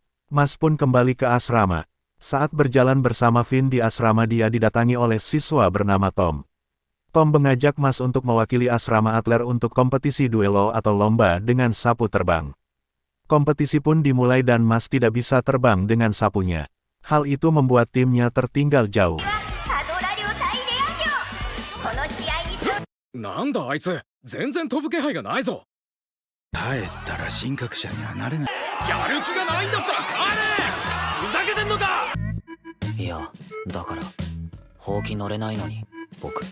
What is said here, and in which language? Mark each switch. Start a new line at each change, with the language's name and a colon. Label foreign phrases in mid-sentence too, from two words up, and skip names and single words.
Indonesian: Mas pun kembali ke asrama. Saat berjalan bersama Finn di asrama, dia didatangi oleh siswa bernama Tom. Tom mengajak Mas untuk mewakili asrama Adler untuk kompetisi duelo atau lomba dengan sapu terbang. Kompetisi pun dimulai dan Mas tidak bisa terbang dengan sapunya. Hal itu membuat timnya tertinggal jauh.
Japanese: なんだあいつ、全然飛ぶ気配がないぞ。帰ったら神格者にはなれない。やる気がないんだったら帰れ。ふざけてんのか。いやだからほうき乗れないのに僕